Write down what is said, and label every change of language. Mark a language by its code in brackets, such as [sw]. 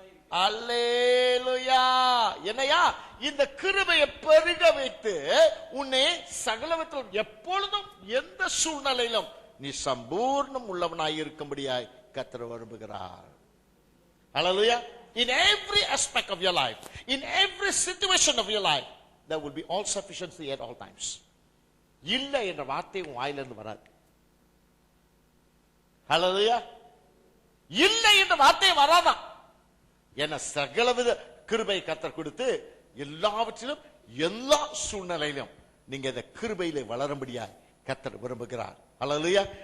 [ta] அல்லேலூயா. என்னையா? இந்த கிருபையை பெருக வைத்து உன்னை சகலவிதத்திலும் எப்பொழுதும் எந்த சூழ்நிலையிலும் நீ சம்பூர்ணம் உள்ளவனாய் இருக்கும்படியாய் கர்த்தர் விரும்புகிறார். அல்லேலூயா. [en] In every aspect of your life, in every situation of your life, there will be all sufficiency at all times. [ta] இல்லை என்ற வார்த்தை உன் வாயிலிருந்து வராது. ஹல்லேலூயா. இல்லை என்ற வார்த்தை வராதான். என சகலவித கிருபை கர்த்தர் கொடுத்து எல்லாவற்றிலும் எல்லா சூழ்நிலையிலும் நீங்க இந்த கிருபையிலே வளரும்படியாய் கர்த்தர் விரும்புகிறார். ஹல்லேலூயா.